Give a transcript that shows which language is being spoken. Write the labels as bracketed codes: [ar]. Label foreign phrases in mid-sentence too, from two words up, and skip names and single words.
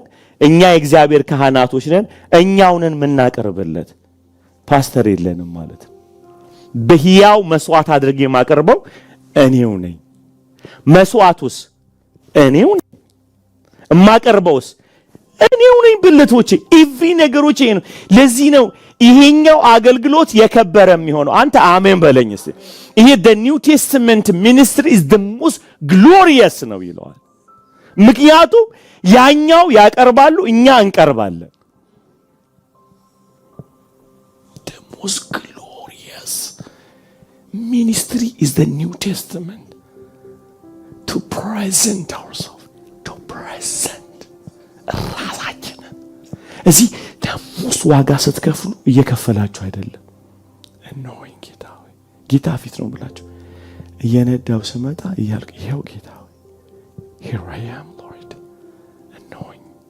[am] እኛ የእግዚአብሔር ካህናቶች ነን። እኛውንን የምናቀርብለት ፓስተር የለንም ማለት ነው። በሕያው መስዋዕት አድርጌ የማቀርበው እኔው ነኝ። መስዋዕቱስ እኔው ነኝ፣ የማቀርበውስ እኔው ነኝ። ብልቶቼ ነገሮች ይሄ ነው። ለዚህ ነው ይሄኛው አገልግሎት የከበረ የሚሆነው። አንተ አሜን በለኝ እስቲ። ይሄ [en] the New Testament ministry is the most glorious [am] ነው ይለዋል። ምክንያቱም ያኛው ያቀርባሉ፣ እኛ እንቀርባለን። [en] the most glorious ministry is the New Testament. To present ourselves, to present [am] ራሳችንን እዚህ ደሞስ ዋጋ ስትከፍሉ እየከፈላችሁ አይደለም። እነሆኝ ጌታ ሆይ ጌታ ፊት ነው ብላችሁ እየነዳው ስመጣ እያልኩ ይሄው ጌታ ሆይ [en] here I am Lord [am] እነሆኝ።